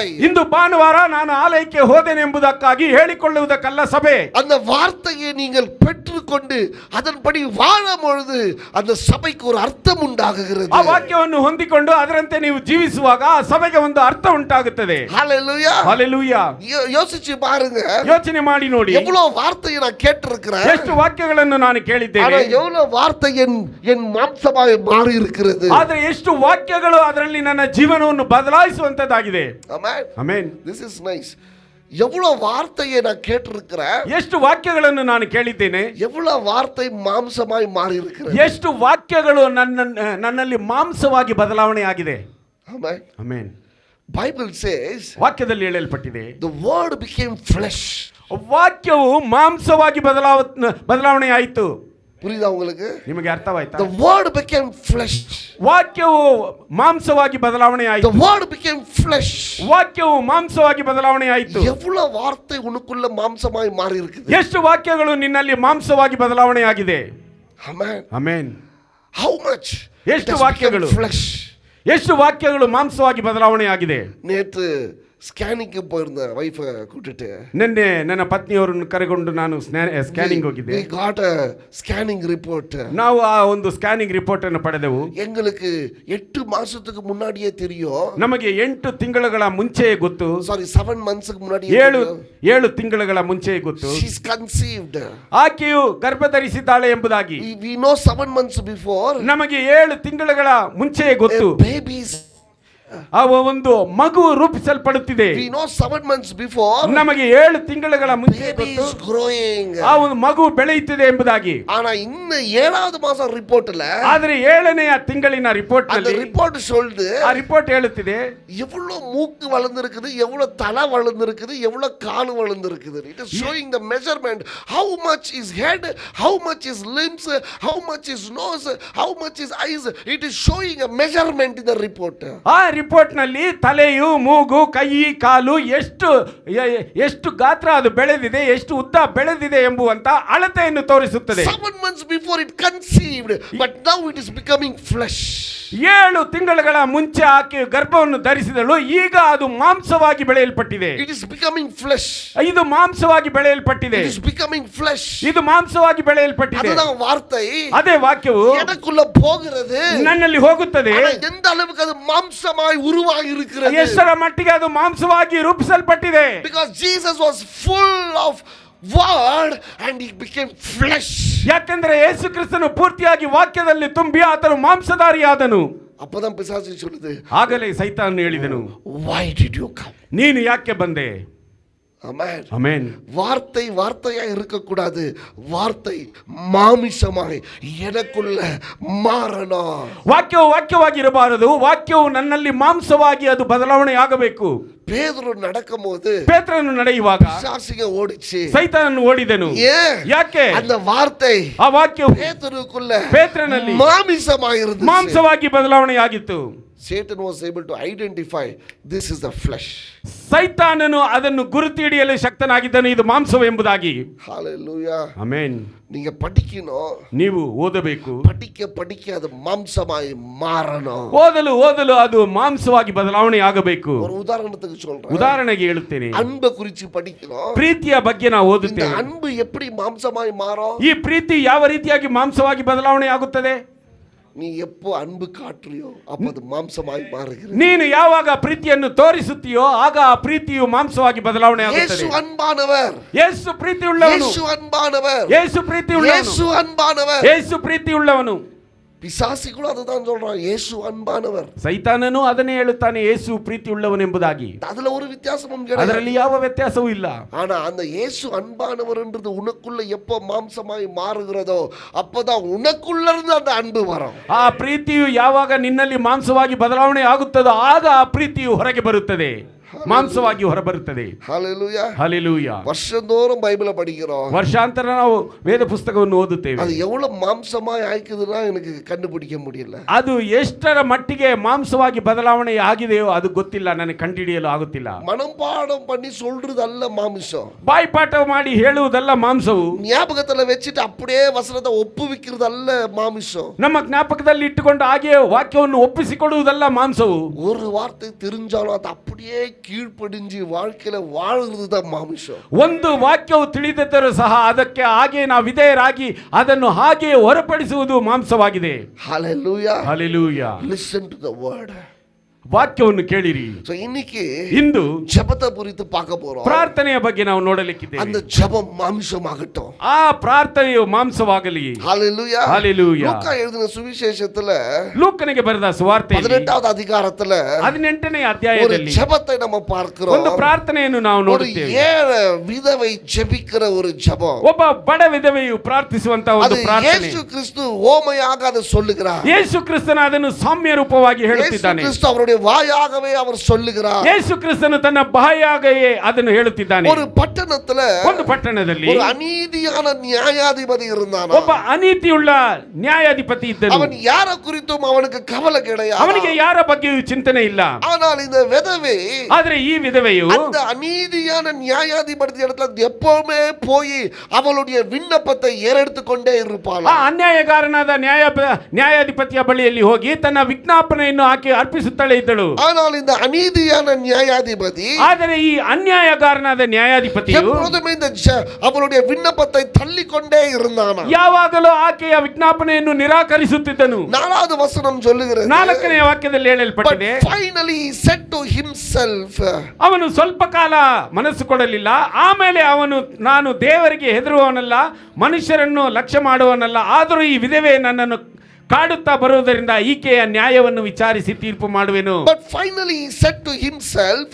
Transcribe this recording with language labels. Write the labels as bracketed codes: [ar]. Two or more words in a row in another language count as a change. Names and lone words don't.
[kn] ಇಂದು ಭಾನುವಾರ ನಾನು ಆಲಯಕ್ಕೆ ಹೋದೆನೆ ಎಂಬುದಕ್ಕಾಗಿ ಹೇಳಿಕೊಳ್ಳುವುದಕ್ಕಲ್ಲ ಸಭೆ. [ta] அந்த வார்த்தையை நீங்கள் பெற்றுக்கொண்டு அதன்படி வாழும் பொழுது அந்த சபைக்கு ஒரு அர்த்தம் உண்டாகுகிறது. [kn] ಆ ವಾಕ್ಯವನ್ನು ಹೊಂದಿಕೊಂಡು ಅದರಂತೆ ನೀವು ಜೀವಿಸುವಾಗ ಆ ಸಭೆಗೆ ಒಂದು ಅರ್ಥ ಉಂಟಾಗುತ್ತದೆ. Hallelujah. Hallelujah. [ta] யோசிச்சு பாருங்க. [kn] ಯೋಚನೆ ಮಾಡಿ ನೋಡಿ. [ta] எவ்வளவு வார்த்தையை நான் கேட்டிருக்கிறேன். [kn] ಎಷ್ಟು ವಾಕ್ಯಗಳನ್ನು ನಾನು ಕೇಳಿದ್ದೇನೆ. [ta] எவ்வளவு வார்த்தை என் மாம்சமாய் மாறி இருக்கிறது. [kn] ಆದರೆ ಎಷ್ಟು ವಾಕ್ಯಗಳು ಅದರಲ್ಲಿ ನನ್ನ ಜೀವನವನ್ನು ಬದಲಾಯಿಸುವಂತದ್ದಾಗಿದೆ. Amen. Amen. [en] This is nice. [ta] எவ்வளவு வார்த்தையை நான் கேட்டிருக்கிறேன். [kn] ಎಷ್ಟು ವಾಕ್ಯಗಳನ್ನು ನಾನು ಕೇಳಿದ್ದೇನೆ. [ta] எவ்வளவு வார்த்தை மாம்சமாய் மாறி இருக்கிறது. [kn] ಎಷ್ಟು ವಾಕ್ಯಗಳು ನನ್ನಲ್ಲಿ ಮಾಂಸವಾಗಿ ಬದಲಾವಣೆ ಆಗಿದೆ. Amen. Amen. [en] Bible says [kn] ವಾಕ್ಯದಲ್ಲಿ ಹೇಳಲ್ಪಟ್ಟಿದೆ, [en] the word became flesh. [kn] ವಾಕ್ಯವು ಮಾಂಸವಾಗಿ ಬದಲಾವಣೆ ಆಯಿತು. [ta] புரியுதா உங்களுக்கு? [kn] ನಿಮಗೆ ಅರ್ಥವಾಯ್ತಾ? [en] The word became flesh. [kn] ವಾಕ್ಯವು ಮಾಂಸವಾಗಿ ಬದಲಾವಣೆ ಆಯಿತು. [en] The word became flesh. [kn] ವಾಕ್ಯವು ಮಾಂಸವಾಗಿ ಬದಲಾವಣೆ ಆಯಿತು. [ta] எவ்வளவு வார்த்தை உனக்குள்ள மாம்சமாய் மாறி இருக்குது. [kn] ಎಷ್ಟು ವಾಕ್ಯಗಳು ನಿನ್ನಲ್ಲಿ ಮಾಂಸವಾಗಿ ಬದಲಾವಣೆ ಆಗಿದೆ. Amen. Amen. [en] How much? [kn] ಎಷ್ಟು ವಾಕ್ಯಗಳು? Flesh. ಎಷ್ಟು ವಾಕ್ಯಗಳು ಮಾಂಸವಾಗಿ ಬದಲಾವಣೆ ಆಗಿದೆ. [ta] நேத்து ஸ்கேனிங் போயிருந்தேன் வைஃப் கூட்டிட்டு. [kn] ನಿನ್ನೆ ನನ್ನ ಪತ್ನಿಯವರನ್ನು ಕರೆಕೊಂಡು ನಾನು ಸ್ಕ್ಯಾನಿಂಗ್ ಹೋಗಿದ್ದೆ. [en] We got a scanning report. [kn] ನಾವು ಆ ಒಂದು ಸ್ಕ್ಯಾನಿಂಗ್ ರಿಪೋರ್ಟ್ ಅನ್ನು ಪಡೆದೆವು. [ta] எங்களுக்கு 8 மாசத்துக்கு முன்னாடியே தெரியும். [kn] ನಮಗೆ 8 ತಿಂಗಳುಗಳ ಮುಂಚೆಯೇ ಗೊತ್ತು. [ta] சாரி 7 மன்த்ஸ்க்கு முன்னாடியே [kn] 7 ತಿಂಗಳುಗಳ ಮುಂಚೆಯೇ ಗೊತ್ತು. [en] She is conceived. [kn] ಆಕೆಯು ಗರ್ಭಧರಿಸಿದ್ದಾಳೆ ಎಂಬುದಾಗಿ. [en] We know 7 months before. [kn] ನಮಗೆ 7 ತಿಂಗಳುಗಳ ಮುಂಚೆಯೇ ಗೊತ್ತು. [en] Babies [kn] ಒಂದು ಮಗು ರೂಪಿಸಲ್ಪಡುತ್ತಿದೆ. [en] We know 7 months before [kn] ನಮಗೆ 7 ತಿಂಗಳ ಮುಂಚೆ [en] baby [kn] ಗೊತ್ತು [en] is growing. [kn] ಆ ಒಂದು ಮಗು ಬೆಳೆಯುತ್ತಿದೆ ಎಂಬುದಾಗಿ. [ta] ஆனா இந்த 7வது மாசம் ரிப்போர்ட்ல [kn] ಆದರೆ 7ನೇ ತಿಂಗಳಿನ ರಿಪೋರ್ಟ್ [ta] அந்த [kn] ನಲ್ಲಿ [ta] ரிப்போர்ட் சொல்லுது [kn] ಆ ರಿಪೋರ್ಟ್ ಹೇಳುತ್ತಿದೆ [ta] எவ்வளவு மூக்கு வளர்ந்திருக்குது, எவ்வளவு தலை வளர்ந்திருக்குது, எவ்வளவு கால் வளர்ந்திருக்குது. [en] It is showing the measurement, how much is head, how much is limbs, how much is nose, how much is eyes. It is showing a measurement in the report. [kn] ಆ ರಿಪೋರ್ಟ್ ನಲ್ಲಿ ತಲೆಯು, ಮೂಗು, ಕೈ, ಕಾಲು ಎಷ್ಟು ಗಾತ್ರ ಅದು ಬೆಳೆದಿದೆ, ಎಷ್ಟು ಉದ್ದ ಬೆಳೆದಿದೆ ಎಂಬುವಂತ ಅಳತೆಯನ್ನು ತೋರಿಸುತ್ತದೆ. [en] 7 months before it conceived, but now it is becoming flesh. [kn] 7 ತಿಂಗಳ ಮುಂಚೆ ಆಕೆ ಗರ್ಭವನ್ನು ಧರಿಸಿದಳು, ಈಗ ಅದು ಮಾಂಸವಾಗಿ ಬೆಳೆಯಲ್ಪಟ್ಟಿದೆ. [en] It is becoming flesh. [kn] ಇದು ಮಾಂಸವಾಗಿ ಬೆಳೆಯಲ್ಪಟ್ಟಿದೆ. [en] It is becoming flesh. [kn] ಇದು ಮಾಂಸವಾಗಿ ಬೆಳೆಯಲ್ಪಟ್ಟಿದೆ. [ta] அதுதான் வார்த்தை. [kn] ಅದೇ ವಾಕ್ಯವು [ta] எனக்குள்ள போகிறது, [kn] ನನ್ನಲ್ಲಿ ಹೋಗುತ್ತದೆ. [ta] ஆனா எந்த அளவுக்கு அது மாம்சமாய் உருவாகி இருக்கிறது. [kn] ಎಷ್ಟರ ಮಟ್ಟಿಗೆ ಅದು ಮಾಂಸವಾಗಿ ರೂಪಿಸಲ್ಪಟ್ಟಿದೆ. [en] Because Jesus was full of word and he became flesh. [kn] ಯಾಕೆಂದ್ರೆ ಯೇಸು ಕ್ರಿಸ್ತನು ಪೂರ್ತಿಯಾಗಿ ವಾಕ್ಯದಲ್ಲಿ ತುಂಬಿ ಆತನು ಮಾಂಸಧಾರಿಯಾದನು. [ta] அப்பதான் பிசாசு சொல்லுது, [kn] ಆಗಲೇ ಸೈತಾನನು ಹೇಳಿದನು, [en] why did you come? [kn] ನೀನು ಯಾಕೆ ಬಂದೆ? Amen. ಆಮೆನ್. [ta] வார்த்தை வார்த்தையாய் இருக்கக்கூடாது, வார்த்தை மாமிசமாய் எனக்குள்ள மாறணும். [kn] ವಾಕ್ಯವು ವಾಕ್ಯವಾಗಿರಬಾರದು, ವಾಕ್ಯವು ನನ್ನಲ್ಲಿ ಮಾಂಸವಾಗಿ ಅದು ಬದಲಾವಣೆ ಆಗಬೇಕು. [ta] பேதுரு நடக்கும்போது [kn] ಪೇತ್ರನು ನಡೆಯುವಾಗ [ta] பிசாசுங்க ஓடிச்சு, [kn] ಸೈತಾನನು ಓಡಿದನು. [ta] ஏன்? [kn] ಯಾಕೆ? [ta] அந்த வார்த்தை [kn] ಆ ವಾಕ್ಯವು [ta] பேதுருக்குள்ள [kn] ಪೇತ್ರನಲ್ಲಿ [ta] மாமிசமாய் இருந்துச்சு. [kn] ಮಾಂಸವಾಗಿ ಬದಲಾವಣೆ ಆಗಿತ್ತು. [en] Satan was able to identify this is the flesh. [kn] ಸೈತಾನನು ಅದನ್ನು ಗುರುತು ಹಿಡಿಯಲು ಶಕ್ತನಾಗಿದ್ದನು, ಇದು ಮಾಂಸವು ಎಂಬುದಾಗಿ. Hallelujah. ಆಮೆನ್. [ta] நீங்க படிக்கணும், [kn] ನೀವು ಓದಬೇಕು. [ta] படிக்க படிக்க அது மாம்சமாய் மாறணும். [kn] ಓದಲು ಓದಲು ಅದು ಮಾಂಸವಾಗಿ ಬದಲಾವಣೆ ಆಗಬೇಕು. [ta] ஒரு உதாரணத்துக்கு சொல்றேன். [kn] ಉದಾಹರಣೆಗೆ ಹೇಳುತ್ತೇನೆ, [ta] அன்பை குறித்து படிக்கணும். [kn] ಪ್ರೀತಿಯ ಬಗ್ಗೆ ನಾವು [ta] இந்த [kn] ಓದುತ್ತೇವೆ. [ta] அன்பு எப்படி மாம்சமாய் மாறும்? [kn] ಈ ಪ್ರೀತಿ ಯಾವ ರೀತಿಯಾಗಿ ಮಾಂಸವಾಗಿ ಬದಲಾವಣೆ ಆಗುತ್ತದೆ? [ta] நீ எப்போ அன்பு காட்டுறியோ அப்ப அது மாம்சமாய் மாறுகிறது. [kn] ನೀನು ಯಾವಾಗ ಪ್ರೀತಿಯನ್ನು ತೋರಿಸುತ್ತೀಯೋ ಆಗ ಆ ಪ್ರೀತಿಯು ಮಾಂಸವಾಗಿ ಬದಲಾವಣೆ ಆಗುತ್ತದೆ. [ta] இயேசு அன்பானவர், [kn] ಯೇಸು ಪ್ರೀತಿ ಉಳ್ಳವನು, [ta] இயேசு அன்பானவர், [kn] ಯೇಸು ಪ್ರೀತಿ ಉಳ್ಳವನು, [ta] இயேசு அன்பானவர். [kn] ಯೇಸು ಪ್ರೀತಿ ಉಳ್ಳವನು. [ta] பிசாசுகள் அதுதான் சொல்றான், இயேசு அன்பானவர். [kn] ಸೈತಾನನು ಅದನ್ನೇ ಹೇಳುತ್ತಾನೆ, ಯೇಸು ಪ್ರೀತಿ ಉಳ್ಳವನೆಂಬುದಾಗಿ. [ta] அதுல ஒரு வித்தியாசமும் கிடையாது. [kn] ಅದರಲ್ಲಿ ಯಾವ ವ್ಯತ್ಯಾಸವೂ ಇಲ್ಲ. [ta] ஆனா அந்த இயேசு அன்பானவர்ன்றது உனக்குள்ள எப்போ மாம்சமாய் மாறுகிறதோ அப்பதான் உனக்குள்ள இருந்து அந்த அன்பு வரும். [kn] ಆ ಪ್ರೀತಿಯು ಯಾವಾಗ ನಿನ್ನಲ್ಲಿ ಮಾಂಸವಾಗಿ ಬದಲಾವಣೆ ಆಗುತ್ತದೋ ಆಗ ಆ ಪ್ರೀತಿಯು ಹೊರಗೆ ಬರುತ್ತದೆ, ಮಾಂಸವಾಗಿ ಹೊರಬರುತ್ತದೆ. [ta] ஹalleluya. [kn] ಹಲ್ಲೆಲೂಯಾ. [ta] வருஷந்தோறும் பைபிளை படிக்கிறோம், [kn] ವರ್ಷಾಂತರ ನಾವು ವೇದ ಪುಸ್ತಕವನ್ನು ಓದುತ್ತೇವೆ. [ta] அது எவ்வளவு மாம்சமாய் ஆயிக்குதுன்னா எனக்கு கண்டுபிடிக்க முடியல. [kn] ಅದು ಎಷ್ಟರ ಮಟ್ಟಿಗೆ ಮಾಂಸವಾಗಿ ಬದಲಾವಣೆ ಆಗಿದೆಯೋ ಅದು ಗೊತ್ತಿಲ್ಲ, ನನಗೆ ಕಂಡುಹಿಡಿಯಲು ಆಗುತ್ತಿಲ್ಲ. [ta] மனப்பாடம் பண்ணி சொல்றது அல்ல மாமிசம், [kn] ಬಾಯ್ಪಾಠ ಮಾಡಿ ಹೇಳುವುದಲ್ಲ ಮಾಂಸವು. [ta] ஞாபகத்துல வச்சுட்டு அப்படியே வசனத்தை ஒப்புவிக்கிறது அல்ல மாமிசம். [kn] ನಮ್ಮ ಜ್ಞಾಪಕದಲ್ಲಿ ಇಟ್ಟುಕೊಂಡು ಹಾಗೆ ವಾಕ್ಯವನ್ನು ಒಪ್ಪಿಸಿಕೊಡುವುದಲ್ಲ ಮಾಂಸವು. [ta] ஒரு வார்த்தை தெரிஞ்சாலும் அது அப்படியே கீழ்ப்படிஞ்சு வாழ்க்கையில வாழ்றது தான் மாமிசம். [kn] ಒಂದು ವಾಕ್ಯವು ತಿಳಿದಿದ್ದರೂ ಸಹ ಅದಕ್ಕೆ ಹಾಗೆ ನಾವು ವಿಧೇಯರಾಗಿ ಅದನ್ನು ಹಾಗೆ ಹೊರಪಡಿಸುವುದು ಮಾಂಸವಾಗಿದೆ. Hallelujah. ಹಲ್ಲೆಲೂಯಾ. [en] Listen to the word. [kn] ವಾಕ್ಯವನ್ನು ಕೇಳಿರಿ. [ta] So இன்னைக்கு [kn] ಇಂದು [ta] ஜெபத்தை குறித்து பார்க்க போறோம். [kn] ಪ್ರಾರ್ಥನೆಯ ಬಗ್ಗೆ ನಾವು ನೋಡಲಿಕ್ಕಿದ್ದೇವೆ. [ta] அந்த ஜெபம் மாம்சமாகட்டும். [kn] ಆ ಪ್ರಾರ್ಥನೆಯು ಮಾಂಸವಾಗಲಿ. Hallelujah. Hallelujah. [ta] லூக்கா எழுதின சுவிசேஷத்துல [kn] ಲೂಕನಿಗೆ ಬರೆದ ಸುವಾರ್ತೆಯಲ್ಲಿ [ta] 18வது அதிகாரத்துல [kn] 18ನೇ [ta] ஒரு [kn] ಅಧ್ಯಾಯದಲ್ಲಿ [ta] ஜெபத்தை நம்ம பார்க்கிறோம். [kn] ಒಂದು ಪ್ರಾರ್ಥನೆಯನ್ನು ನಾವು [ta] ஒரு [kn] ನೋಡುತ್ತೇವೆ. [ta] ஏழை விதவை ஜெபிக்கிற ஒரு ஜெபம். [kn] ಒಬ್ಬ ಬಡ ವಿಧವೆಯು ಪ್ರಾರ್ಥಿಸುವಂತ ಒಂದು [ta] அது [kn] ಪ್ರಾರ್ಥನೆ. [ta] இயேசு கிறிஸ்து ஓமையாக அதை சொல்லுகிறார். [kn] ಯೇಸು ಕ್ರಿಸ್ತನ ಅದನ್ನು ಸಾಮ್ಯ ರೂಪವಾಗಿ [ta] இயேசு [kn] ಹೇಳುತ್ತಿದ್ದಾನೆ. [ta] கிறிஸ்து அவருடைய வாயாகவே அவர் சொல்லுகிறார். [kn] ಯೇಸು ಕ್ರಿಸ್ತನು ತನ್ನ ಬಾಯಾಗೆಯೇ ಅದನ್ನು ಹೇಳುತ್ತಿದ್ದಾನೆ. [ta] ஒரு பட்டணத்துல [kn] ಒಂದು ಪಟ್ಟಣದಲ್ಲಿ [ta] ஒரு அநீதியான நியாயாதிபதி இருந்தான். [kn] ಒಬ್ಬ ಅನೀತಿಯುಳ್ಳ ನ್ಯಾಯಾಧಿಪತಿ ಇದ್ದನು. [ta] அவன் யாரை குறித்தும் அவனுக்கு கவலை கிடையாது. [kn] ಅವನಿಗೆ ಯಾರ ಬಗ್ಗೆಯೂ ಚಿಂತನೆ ಇಲ್ಲ. [ta] ஆனால் இந்த விதவை [kn] ಆದ್ರೆ ಈ ವಿಧವೆಯು [ta] அந்த அநீதியான நியாயாதிபதி இடத்துல எப்பவுமே போய் அவளுடைய விண்ணப்பத்தை ஏறெடுத்து கொண்டே இருப்பாள். [kn] ಆ ಅನ್ಯಾಯಗಾರನಾದ ನ್ಯಾಯಾಧಿಪತಿಯ ಬಳಿಯಲ್ಲಿ ಹೋಗಿ ತನ್ನ ವಿಜ್ಞಾಪನೆಯನ್ನು ಆಕೆ ಅರ್ಪಿಸುತ್ತಲೇ ಇದ್ದಳು. [ta] ஆனால் இந்த அநீதியான நியாயாதிபதி [kn] ಆದರೆ ಈ ಅನ್ಯಾಯಗಾರನಾದ ನ್ಯಾಯಾಧಿಪತಿಯು [ta] எப்பொழுதுமே இந்த அவளுடைய விண்ணப்பத்தை தள்ளிக்கொண்டே இருந்தான். [kn] ಯಾವಾಗಲೂ ಆಕೆಯ ವಿಜ್ಞಾಪನೆಯನ್ನು ನಿರಾಕರಿಸುತ್ತಿದ್ದನು. [ta] 4வது வசனம் சொல்லுகிறது, [kn] 4ನೇ ವಾಕ್ಯದಲ್ಲಿ ಹೇಳಲ್ಪಟ್ಟಿದೆ, [en] but finally he said to himself, [kn] ಅವನು ಸ್ವಲ್ಪ ಕಾಲ ಮನಸ್ಸು ಕೊಡಲಿಲ್ಲ. ಆಮೇಲೆ ಅವನು, ನಾನು ದೇವರಿಗೆ ಹೆದರುವವನಲ್ಲ, ಮನುಷ್ಯರನ್ನು ಲಕ್ಷ್ಯ ಮಾಡುವವನಲ್ಲ, ಆದರೂ ಈ ವಿಧವೆ ನನ್ನನ್ನು ಕಾಡುತ್ತಾ ಬರುವುದರಿಂದ ಈಕೆಯ ನ್ಯಾಯವನ್ನು ವಿಚಾರಿಸಿ ತೀರ್ಪು ಮಾಡುವೆನು. [en] But finally he said to himself,